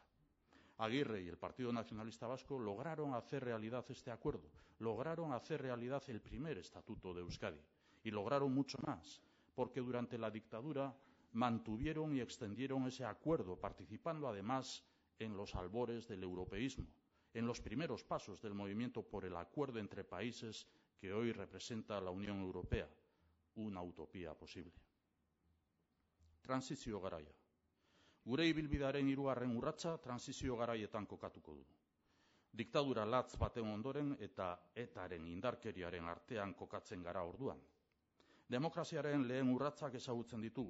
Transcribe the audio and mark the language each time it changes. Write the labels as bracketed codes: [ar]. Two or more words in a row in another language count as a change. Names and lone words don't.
[es] Aguirre y el Partido Nacionalista Vasco lograron hacer realidad este acuerdo, lograron hacer realidad el primer estatuto de Euskadi y lograron mucho más, porque durante la dictadura mantuvieron y extendieron ese acuerdo, participando además en los albores del europeísmo, en los primeros pasos del movimiento por el acuerdo entre países que hoy representa la Unión Europea, una utopía posible. [eu] Transizio garaia. Gure ibilbidearen hirugarren urratsa transizio garaietan kokatuko du. Diktadura latz baten ondoren eta etaren indarkeriaren artean kokatzen gara orduan. Demokraziaren lehen urratsak ezagutzen ditugu.